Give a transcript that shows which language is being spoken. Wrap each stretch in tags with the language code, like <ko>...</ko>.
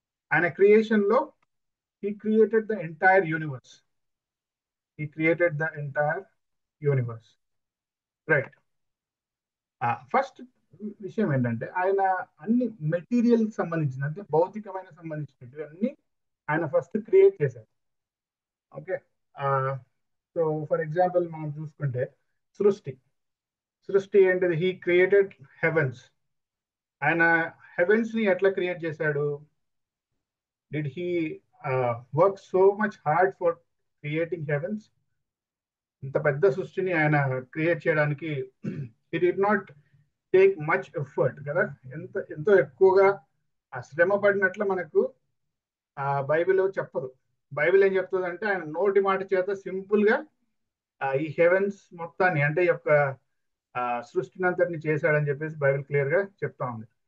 <te>ఆయన క్రియేషన్ లో</te> <en>he created the entire universe. He created the entire universe. Right.</en> <te>First విషయం ఏంటంటే ఆయన అన్ని మెటీరియల్ సంబంధించిన, అంటే భౌతికమైన సంబంధించినవి అన్ని ఆయన ఫస్ట్ క్రియేట్ చేశారు. ఓకే, సో ఫర్ ఎగ్జాంపుల్ మనం చూసుకుంటే సృష్టి ఏంటిది?</te> <en>He created heavens.</en> <te>ఆయన హెవెన్స్ ని ఎట్లా క్రియేట్ చేశాడు?</te> <en>Did he work so much hard for creating heavens?</en> <te>ఇంత పెద్ద సృష్టిని ఆయన క్రియేట్ చేయడానికి</te> <en>he did not take much effort</en> <te>కదా. ఎంతో ఎక్కువగా శ్రమ పడినట్లు మనకు బైబిల్ చెప్పదు. బైబిల్ ఏం చెప్తుంది అంటే ఆయన నోటి మాట చేత సింపుల్ గా ఈ హెవెన్స్ మొత్తాన్ని, అంటే ఈ యొక్క సృష్టిని అంతటిని చేశాడని చెప్పేసి బైబిల్ క్లియర్ గా చెప్తా ఉంది.</te>